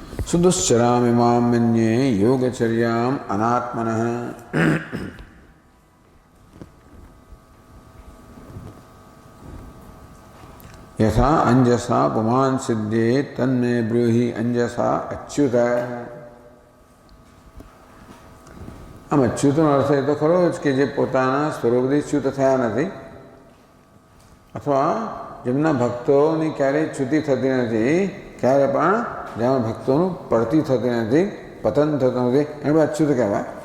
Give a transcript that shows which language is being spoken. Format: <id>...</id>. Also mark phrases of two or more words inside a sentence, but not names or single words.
<sa>सुदुश्चरामिमां मन्ये योगचर्याम् अनात्मनः। यथा अंजसा पुमान् सिद्धे तन्मे ब्रूहि अंजसा अच्युत।</sa> <gu>આમ અચ્યુતનો અર્થ એ તો ખરો જ કે જે પોતાના સ્વરૂપથી ચ્યુત થયા નથી, અથવા જેમના ભક્તોની ક્યારેય ચ્યુતિ થતી નથી, ક્યારે પણ જેમાં ભક્તોનું પડતી થતી નથી, પતન થતું નથી, એને અચ્યુત કહેવાય.</gu>